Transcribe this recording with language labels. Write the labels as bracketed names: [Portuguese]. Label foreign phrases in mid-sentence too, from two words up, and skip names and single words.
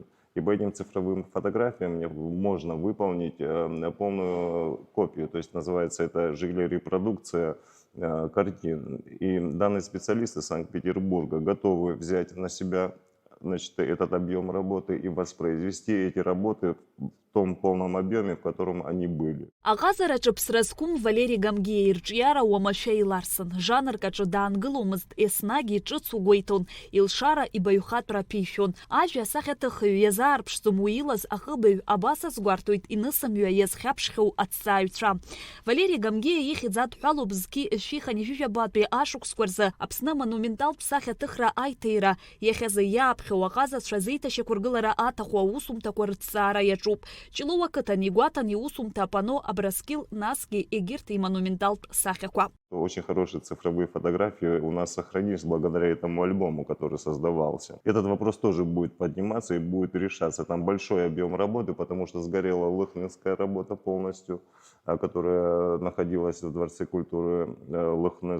[Russian] И по этим цифровым фотографиям можно выполнить полную копию, то есть называется это репродукция картин. И данные специалисты Санкт-Петербурга готовы взять на себя, значит, этот объем работы и воспроизвести эти работы в том полном объеме, в котором они были. [Abkhazian] Аҟазараҿы ԥсра зқәым Валери Гамгиа ирҿиара уамашәа иларсын. Жанркаҿы даангыломызт, еснагь иҿыцу гәеиҭон, илшара ибаҩхатәра ԥишәон. Ажәа асахьаҭыхҩы иазаарԥшӡом уи илаз ахыбаҩ абас азгәарҭоит инысымҩа иазхьаԥшхьоу аҭҵааҩцәа. Валери Гамгиа ихьӡ адҳәалоуп зқьи шәиханижәижәабатәи ашықәсқәа рзы Аԥсны монументалтә сахьаҭыхра аиҭеира иахьазы иааԥхьоу аҟазацәа зеиҭашьақәыргылара аҭаху аусумҭақәа рыҭҵаара иаҿуп. Ҷлоу ақыҭан игәаҭан иусумҭа апано Абраскил, насгьы егьырҭ имонументалтә сахьақәа. [Russian] Очень хорошие цифровые фотографии у нас сохранились благодаря этому альбому, который создавался. Этот вопрос тоже будет подниматься и будет решаться. Там большой объем работы, потому что сгорела лыхнинская работа полностью, которая находилась в Дворце культуры Лыхны.